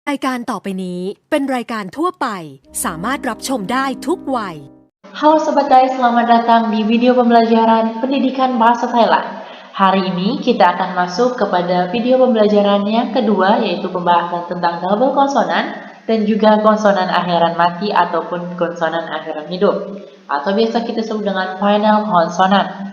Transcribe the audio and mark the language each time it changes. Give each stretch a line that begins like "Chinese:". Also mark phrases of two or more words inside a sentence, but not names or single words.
Thai: รายการต่อไปนี้เป็นรายการทั่วไปสามารถรับชมได้ทุกวัย
Indonesian: Halo Sobat Thai, selamat datang di video pembelajaran pendidikan bahasa Thailand. Hari ini kita akan masuk kepada video pembelajaran yang kedua, yaitu pembahasan tentang double konsonan dan juga konsonan akhiran mati ataupun konsonan akhiran hidup, atau biasa kita sebut dengan final konsonan.